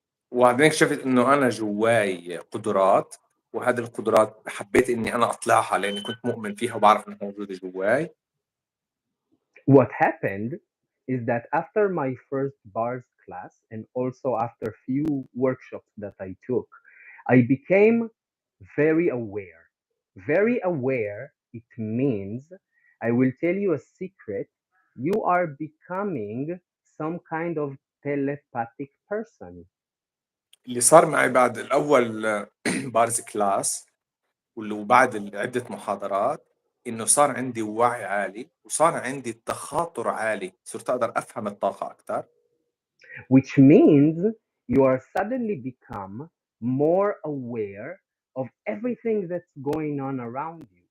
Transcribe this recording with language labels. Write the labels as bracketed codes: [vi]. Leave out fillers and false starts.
[ar] وبعدين اكتشفت إنه أنا جواي قدرات، وهذه القدرات حبيت إني أنا أطلعها لأني كنت مؤمن فيها وبعرف إنها موجودة جواي. [en] What happened is that after my first bars class and also after few workshops that I took, I became very aware. Very aware, it means I will tell you a secret. You are becoming some kind of telepathic person. [ar] اللي صار معي بعد الأول بارز كلاس وبعد عدة محاضرات إنه صار عندي وعي عالي وصار عندي تخاطر عالي، صرت أقدر أفهم الطاقة أكتر. [en] which means you are suddenly become more aware of everything that's going on around you.